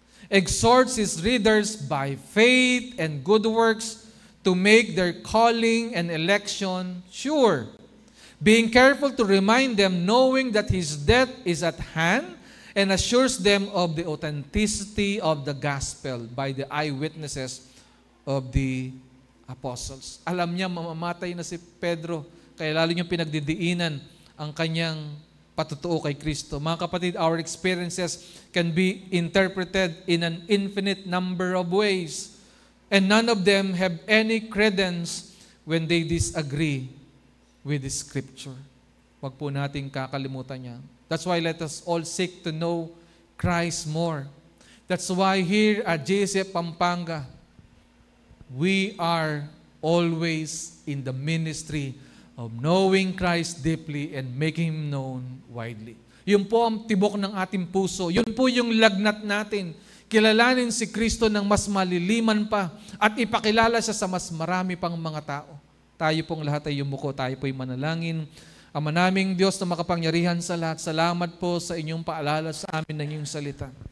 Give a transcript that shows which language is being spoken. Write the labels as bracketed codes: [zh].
[en] Exhorts his readers by faith and good works to make their calling and election sure, being careful to remind them, knowing that his death is at hand, and assures them of the authenticity of the gospel by the eyewitnesses of the apostles. [tl] Alam niya, mamamatay na si Pedro, kaya lalo niyang pinagdidiinan ang kanyang patutuo kay Kristo. Mga kapatid, [en] our experiences can be interpreted in an infinite number of ways, and none of them have any credence when they disagree with the Scripture. [tl] Huwag po nating kakalimutan yan. [en] That's why let us all seek to know Christ more. That's why here at JCF Pampanga, we are always in the ministry of knowing Christ deeply and making Him known widely. [tl] Yun po ang tibok ng ating puso. Yun po yung lagnat natin. Kilalanin si Kristo ng mas maliliman pa at ipakilala siya sa mas marami pang mga tao. Tayo pong lahat ay yumuko, tayo po'y manalangin. Ama naming Diyos na makapangyarihan sa lahat, salamat po sa inyong paalala sa amin ng iyong salita.